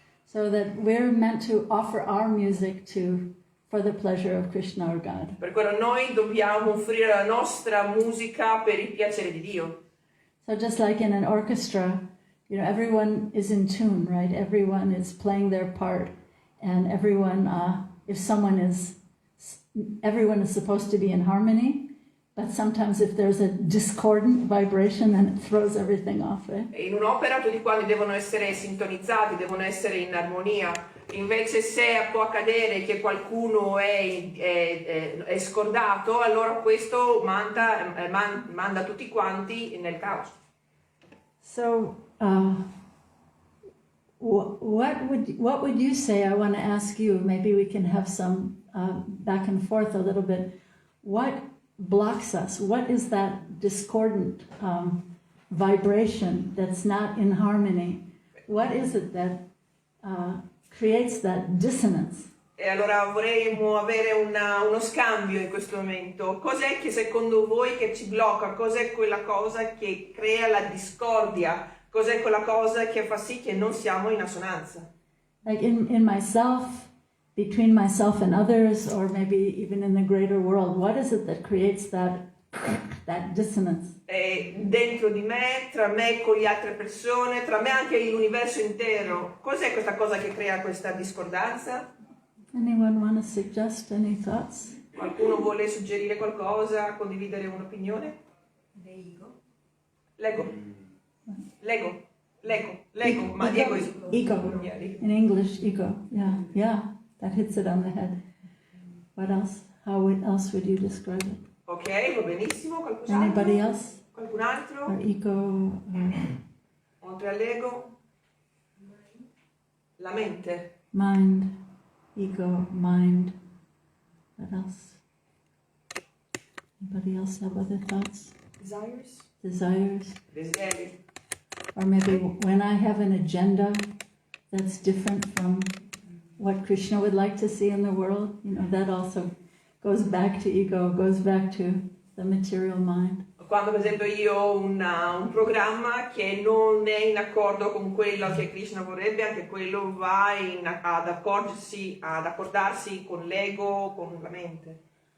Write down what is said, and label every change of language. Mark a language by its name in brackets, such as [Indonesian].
[English] So that we're meant to offer our music for the pleasure of Krishna or God. [Italian] Per quello noi dobbiamo offrire la nostra musica per il piacere di Dio. [English] So just like in an orchestra, you know, everyone is in tune, right? Everyone is playing their part, and everyone is supposed to be in harmony. But sometimes if there's a discordant vibration, then it throws everything off, right? [Italian] In un'opera tutti quanti devono essere sintonizzati, devono essere in armonia. Invece se può accadere che qualcuno è scordato, allora questo manda tutti quanti nel caos. [English] So, what would you say? I want to ask you. Maybe we can have some back and forth a little bit. What blocks us? What is that discordant vibration that's not in harmony? What is it that creates that dissonance? [Italian] E allora vorremmo avere uno scambio in questo momento. Cos'è che secondo voi che ci blocca? Cos'è quella cosa che crea la discordia? Cos'è quella cosa che fa sì che non siamo in assonanza? [English] Like in myself, between myself and others, or maybe even in the greater world, what is it that creates that dissonance? [Italian] Dentro di me, tra me con le altre persone, tra me anche l'universo intero. Cos'è questa cosa che crea questa discordanza? [English] Anyone want to suggest any thoughts? [Italian] Qualcuno vuole suggerire qualcosa, condividere un'opinione? Lego. Ma Diego is... [English] Ego. In English, ego. Yeah. That hits it on the head. What else? How else would you describe it? [Italian] Ok, va benissimo. Qualcos'altro? [English] Anybody else? [Italian] Qualcun altro? [English] Or ego? [Italian] Oltre all'ego? La mente. [English] Mind. Ego, mind. What else? Anybody else have other thoughts? Desires? [Italian] Desideri. [English] Or maybe when I have an agenda that's different from what Krishna would like to see in the world, you know, that also goes back to ego, goes back to the material mind. [Italian] Quando per esempio io ho un programma che non è in accordo con quello che Krishna vorrebbe, anche quello va ad accordarsi con l'ego, con la mente.